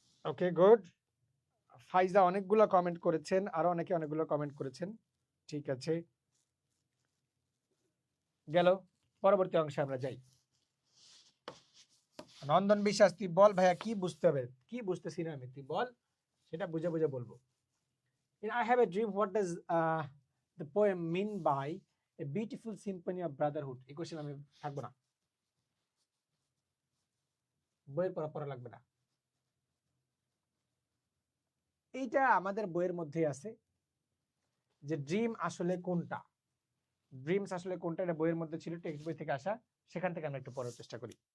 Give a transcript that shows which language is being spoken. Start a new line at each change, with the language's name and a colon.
Bangla: ওকে, good. ফাইজা অনেকগুলো comment করেছেন, আরো অনেকে অনেকগুলো কমেন্ট করেছেন। ঠিক আছে, গেল। পরবর্তী অংশে আমরা যাই। নন্দন বিশ্বাস, তুই বল ভাইয়া কি বুঝতে হবে, কি বুঝতেছি না আমি, তুই বল, সেটা বুঝে বুঝে বলবো।
English: In I have a dream, what does the poem mean by a beautiful symphony of brotherhood?
Bangla: এই কোশ্চেন আমি থাকবো না, বইয়ের পড়া পড়া লাগবে না। এইটা আমাদের বইয়ের মধ্যেই আছে যে ড্রিম আসলে কোনটা, ড্রিমস আসলে কোনটা, এটা বইয়ের মধ্যে ছিল, টেক্সট বই থেকে আসা, সেখান থেকে আমরা একটু পড়ার চেষ্টা করি।